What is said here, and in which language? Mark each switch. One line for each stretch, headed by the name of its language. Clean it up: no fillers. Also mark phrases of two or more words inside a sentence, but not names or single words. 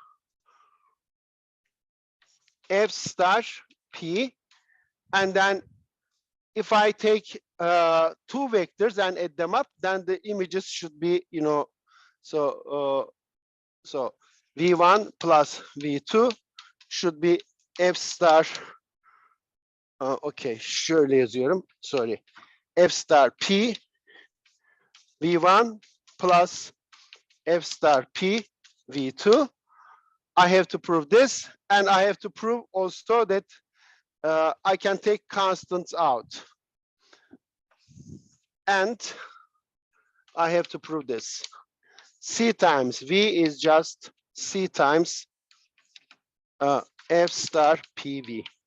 English: F star P, and then if I take two vectors and add them up, then the images should be, you know, so V1 plus V2 should be F star,
Turkish: okay, şöyle yazıyorum,
English: sorry, F star P V1 plus F star P V2. I have to prove this, and I have to prove also that I can take constants out. And I have to prove this. C times V is just C times F star PV.